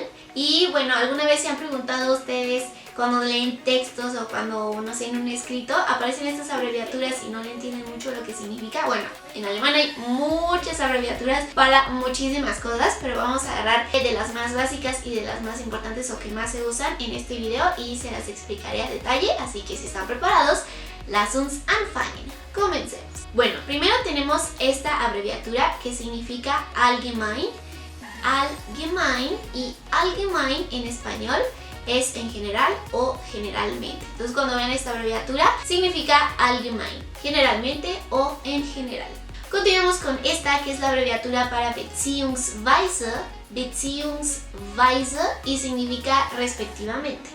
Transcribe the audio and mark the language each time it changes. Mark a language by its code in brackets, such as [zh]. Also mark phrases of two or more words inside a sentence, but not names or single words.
[es] Y bueno, ¿alguna vez se han preguntado ustedes cuando leen textos o cuando no sé, en un escrito aparecen estas abreviaturas y no le entienden mucho lo que significa? Bueno, en alemán hay muchas abreviaturas para muchísimas cosas, pero vamos a agarrar de las más básicas y de las más importantes o que más se usan en este video y se las explicaré a detalle, así que si están preparados, [de] lass uns anfangen. [es] Comencemos. Bueno, primero tenemos esta abreviatura que significa allgemein. Allgemein, y allgemein en español es en general o generalmente. Entonces cuando vean esta abreviatura significa allgemein, generalmente o en general. Continuamos con esta que es la abreviatura para [de] beziehungsweise, beziehungsweise, [es] y significa respectivamente.